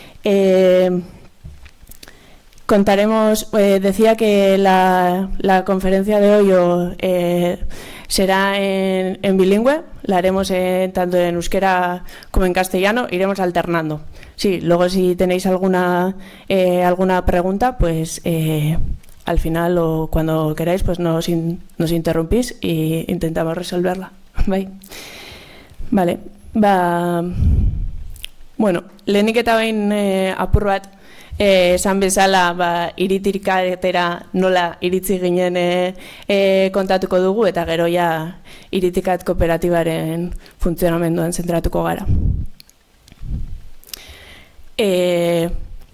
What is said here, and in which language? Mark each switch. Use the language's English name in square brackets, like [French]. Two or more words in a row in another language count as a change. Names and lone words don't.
[Spanish] Contaremos, decía que la conferencia de hoy será en bilingüe, la haremos tanto en euskera como en castellano, iremos alternando. Sí, luego si tenéis alguna pregunta, pues al final o cuando queráis, pues nos interrumpís e intentamos resolverla. Vale. [Basque] Lehenik eta behin apur bat esan bezala Iritikatera nola iritzi ginen kontatuko dugu, eta gero ja Iritikat kooperatibaren funtzionamenduan zentratuko gara.